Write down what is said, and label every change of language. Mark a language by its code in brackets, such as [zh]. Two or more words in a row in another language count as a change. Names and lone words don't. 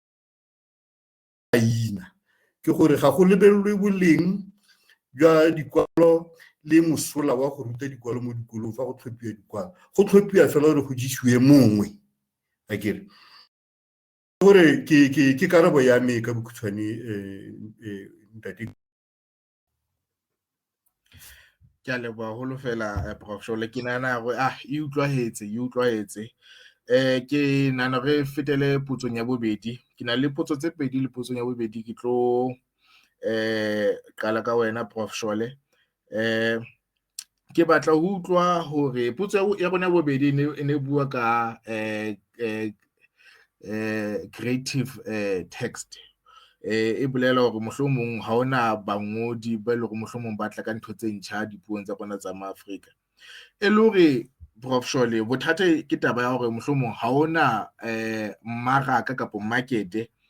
[tn] aina ke gore ga go lebelelwe boleng jwa dikwalo le mosola wa go ruta dikwalo mo dikolong fa go tlhophiwa dikwalo go tlhophiwa fela gore go jisiwe mongwe a kere gore ke karabo ya me ka bokhutshwane ntate [st] ke a leboha haholo fela Prof Shole ke nana gore e utlwahetse ke nana re fetele potsong ya bobedi ke na le potso tse pedi le potsong ya bobedi ke tlo qala ka wena Prof Shole ke batla ho utlwa hore potso ya rona bobedi e ne bua ka [en] creative text [st] e bolela hore mohlomong ha ona bangodi ba le hore mohlomong ba tla ka ntho tse ntjha dipuong tsa rona tsa Maafrika e le hore Prof Shole bothata ke taba ya hore mohlomong ha ona mmaraka kapo market